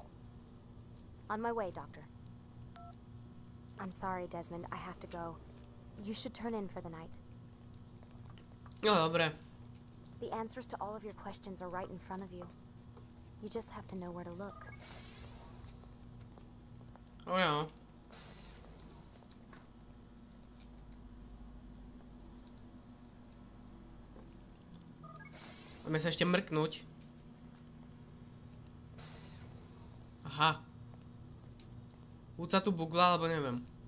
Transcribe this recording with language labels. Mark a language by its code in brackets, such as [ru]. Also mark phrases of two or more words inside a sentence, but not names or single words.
[en] On my way, Doctor. I'm sorry, Desmond. I have to go. You should turn in for the night. [sk] No, dobre. [en] The answers to all of your questions are right in front of you. You just have to know where to look. Oh, no. [sk] Máme sa ešte mrknúť. Aha. Buď sa tu bugla, alebo neviem.